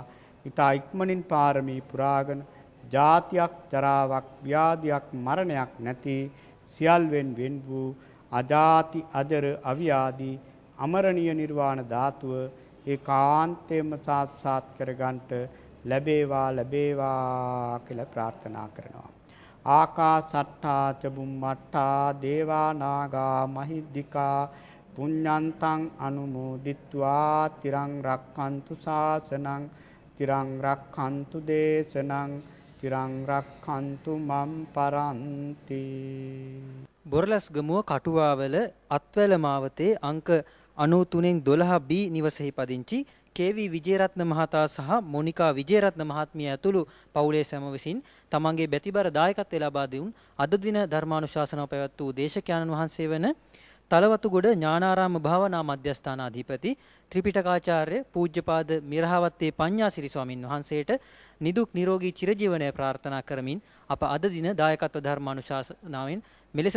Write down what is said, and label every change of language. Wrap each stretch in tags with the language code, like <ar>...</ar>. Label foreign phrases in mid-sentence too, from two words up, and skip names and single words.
<si>ඊතා ඉක්මනින් පාරමී පුරාගෙන ජාතියක්, ජරාවක්, ව්‍යාධියක්, මරණයක් නැති සියල්වෙන් වෙන් වූ අජාති අජර අවියාදී අමරණීය නිර්වාණ ධාතුව ඒකාන්තයෙන්ම සාක්ෂාත් කරගන්නට ලැබේවා කියලා ප්‍රාර්ථනා කරනවා.</si> <pi>ආකාසට්ඨා ච බුම්මට්ඨා දේවා නාග මහිද්దికා පුඤ්ඤන්තං අනුමෝදිත්වා තිරං රක්ඛන්තු ශාසනං තිරං රක්ඛන්තු දේශනං තිරං රක්ඛන්තු මම් පරන්ති.</pi> <si>බොරලස්ගමුව කටුවාවල අත්වැල මාවතේ අංක 93-12B නිවසෙහි පදිංචි KV විජේරත්න මහතා සහ මොනිකා විජේරත්න මහත්මිය ඇතුළු පවුලේ සැම විසින් තමන්ගේ බැතිබර දායකත්වය ලබා දුන් අද දින ධර්මානුශාසනාව පැවැත් වූ දේශකයන්න් වහන්සේ වන තලවතුගොඩ ඥානාරාම භාවනා මධ්‍යස්ථානාධිපති ත්‍රිපිටකාචාර්ය පූජ්‍යපාද මිරහවත්තේ පඤ්ඤාසිරි ස්වාමින් වහන්සේට නිදුක් නිරෝගී චිරජීවනය ප්‍රාර්ථනා කරමින් අප අද දින දායකත්ව ධර්මානුශාසනාවෙන් මෙලෙස සමුගන්නවා.</si>